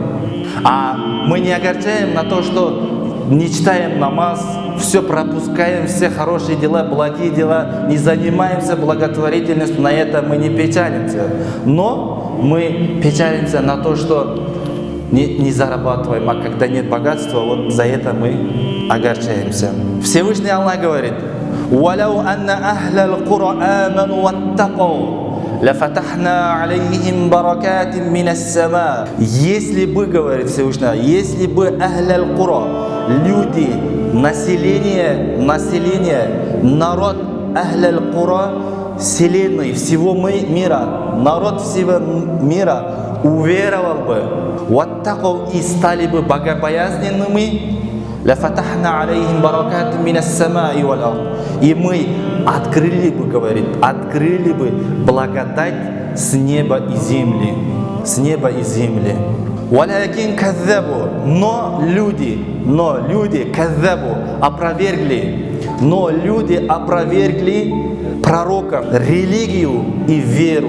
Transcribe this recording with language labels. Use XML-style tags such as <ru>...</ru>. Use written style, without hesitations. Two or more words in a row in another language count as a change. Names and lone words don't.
<ru>А мы не огорчаем на то, что не читаем намаз, все пропускаем, все хорошие дела, благие дела, не занимаемся благотворительностью, на это мы не печалимся. Но мы печалимся на то, что не зарабатываем, а когда нет богатства, вот за это мы огорчаемся. Всевышний Аллах говорит:</ru> <ar>«ولو أن أهل القرى آمنوا واتقوا لفتحنا عليهم بركات من السماء».</ar> <ru>Если бы, говорит Всевышний, если бы</ru> <ar>أهل القرى,</ar> <ru>люди, население, народ ахлал кура, вселенной, всего мира, народ всего мира уверовал бы, ваттакау, и стали бы богобоязненными,</ru> <ar>لفتحنا عليهم بركات من السماء والأرض,</ar> <ru>и мы открыли бы, говорит, открыли бы благодать с неба и земли, с неба и земли.</ru> <ar>ولكن كذبوا, но люди каззабу, опровергли пророков, религию и веру.</ar>